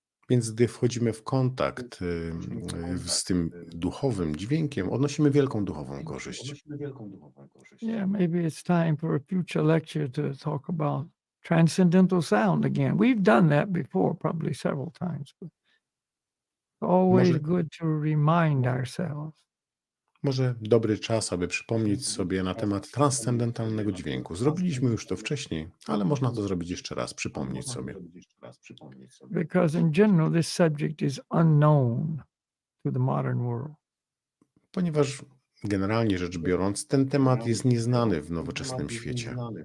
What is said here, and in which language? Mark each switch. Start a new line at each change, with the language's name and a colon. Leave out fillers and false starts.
Polish: Więc gdy wchodzimy w kontakt z tym duchowym dźwiękiem, odnosimy wielką duchową korzyść.
English: Yeah, maybe it's time for a future lecture to talk about transcendental sound again. We've done that before, probably several times, but always
Polish: Może-
English: good to remind ourselves.
Polish: Może dobry czas, aby przypomnieć sobie na temat transcendentalnego dźwięku. Zrobiliśmy już to wcześniej, ale można to zrobić jeszcze raz, przypomnieć sobie.
English: Because in general, this subject is unknown to the modern world.
Polish: Ponieważ generalnie rzecz biorąc, ten temat jest nieznany w nowoczesnym świecie.